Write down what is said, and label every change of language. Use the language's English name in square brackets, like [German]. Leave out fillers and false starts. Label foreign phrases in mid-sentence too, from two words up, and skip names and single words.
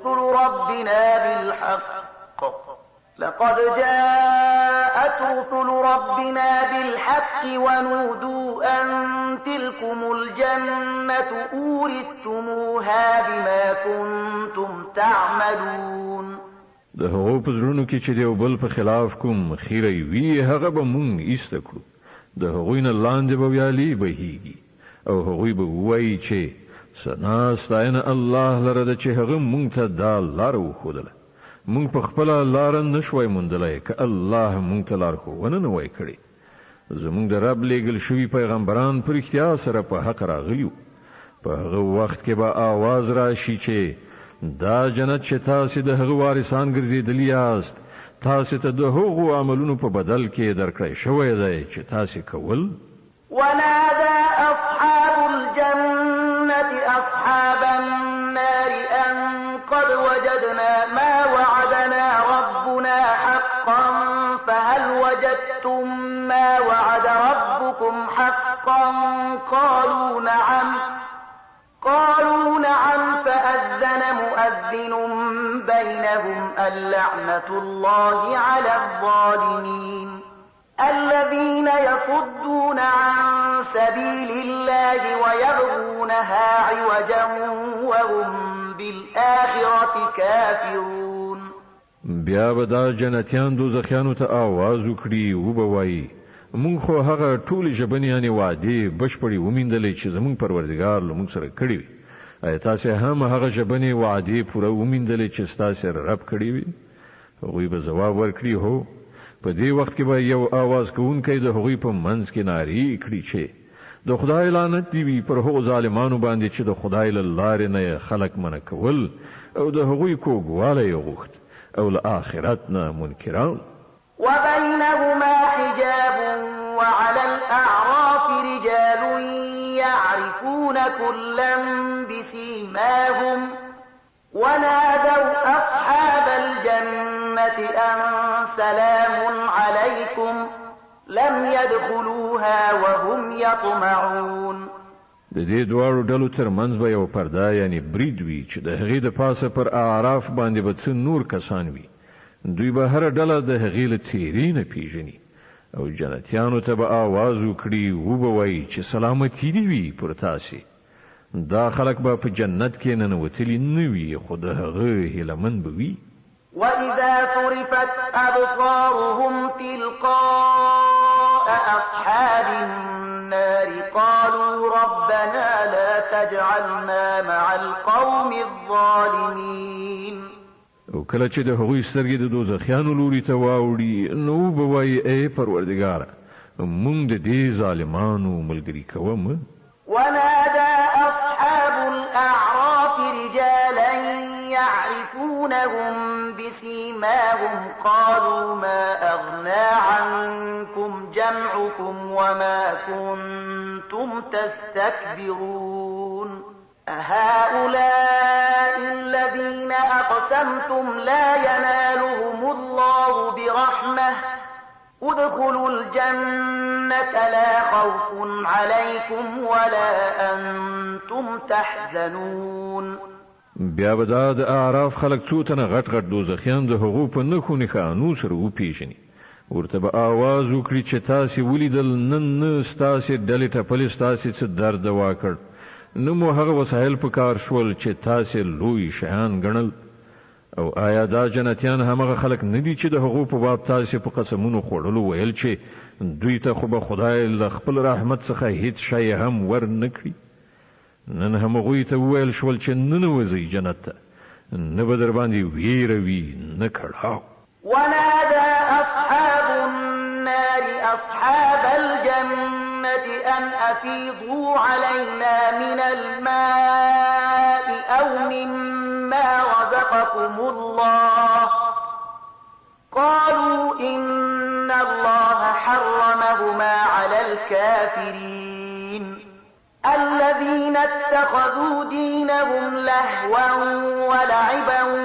[Arabic] رسل ربنا بالحق ونودوا أن تلكم الجنة أورثتموها بما كنتم تعملون [Pashto] د هغو په زړونو کې چې د یو بل په خلاف کوم خیره وي هغه به مونږ ایسته کړو د هغوی نه لاندې به ویالې بهیږي او هغوی به ووایي چې ثنا ستاینه الله لره ده چې هغه مونږ ته دا لاره وښودله مونږ په خپله لاره نشوی موندلی که الله مونږ ته لارښوونه نه وای کړې زمونږ د رب لیږل شوي پیغمبران په رښتیا سره په حق راغلي په هغه وخت کې به آواز راشي چې دا جنت چې تاسې د هغه وارثان ګرځېدلي یاست تاسې ته د هغو عملونو په بدل کې درکړی شوی دی چې تاسې کول [Arabic] ونادى أصحاب الجنة أصحاب النار أن قد وجدنا ما وعدنا ربنا حقا فهل وجدتم ما وعد ربكم حقا قالوا نعم فأذن مؤذن بينهم اللعنة الله على الظالمين الذين يصدون عن سبيل الله ويبغونها عوجا وهم بالآخرة كافرون [Pashto] بیا به دا جنتیان دوزخیانو ته آواز وکړي وبوایي مونږ خو هغه ټولې ژبنیانې وعدې بشپړې ومیندلې چې زمونږ پروردګار له مونږ سره کړې وي ایا تاسې هم هغه ژبنې وعدې پوره ومیندلې چې ستاسې رب کړې وي هغوی به ځواب ورکړي هو په دې وخت کې به یو آواز کوونکی د هغوی په منځ کې نارې کړي چې د خدای لعنت دی وي پر هغو ظالمانو باندې چې د خدای له لارې نه خلک منع کول او د هغوی کوږوالی یې غوښت او له آخرت نه منکران [Arabic] وبينهما حجاب وعلى الأعراف رجال يعرفون يعرفون كلا بسيماهم ونادوا أصحاب الجنة أن سلام عليكم لم يدخلوها وهم يطمعون. [Pashto] د دې دواړو ډلو ترمنځ به یو پرده یعنی برید وي چې د هغې د پاسه پر اعراف باندې به څه نور کسان وي. دوی به هره ډله د هغې له څېرې نه پیژني او جنتیانو ته به آواز وکړي وبه وایي چې سلامتي دې وي پر تاسې. دا خلک به په جنت کې ننوتلي نه وي خو د هغه هیلهمند به وي. [Arabic] وإذا صرفت أبصارهم تلقاء أصحاب النار قالوا ربنا لا تجعلنا مع القوم الظالمين. [Pashto] او کله چې د هغوی سترګې د دوزخیانو لوري ته واوړي نو به وایي ای پروردګاره موږ د دې ظالمانو ملګري کوم. [Arabic] ونادى أصحاب الأعراف رجالا يعرفونهم بسيماهم قالوا ما أغنى عنكم جمعكم وما كنتم تستكبرون أهؤلاء الذين أقسمتم لا ينالهم الله برحمة ادخلوا الجنة لا خوف عليكم ولا أنتم تحزنون. [Pashto] بیا به دا د اعراف خلک څو تنه غټ غټ دوزخیان د هغو په نښو نښانو سره وپېژني. ورته به آواز وکړي چې تاسې ولیدل نن نه ستاسې ډلې ټپلې ستاسې څه درد دوا کړ نه مو هغه وسایل په کار شول چې تاسې لوی شیان ګڼل. او آیا دا جنتیان همغه خلک نه دي چې د هغو په باب تاسې په قسمونو خوړلو ویل چې دوی ته خو به خدای له خپل رحمت څخه هیڅ شی هم ور نه کړي؟ نن هم هغوی ته وویل شول چې ننوځئ جنت ته نه به در باندې ویره وي نه کړاو. [Arabic] ونادى أصحاب النار أصحاب الجنة أن أفيضوا علينا من الماء أو مما رزقكم الله قالوا إن الله حرمهما على الكافرين الذين اتخذوا دينهم لهوا ولعبا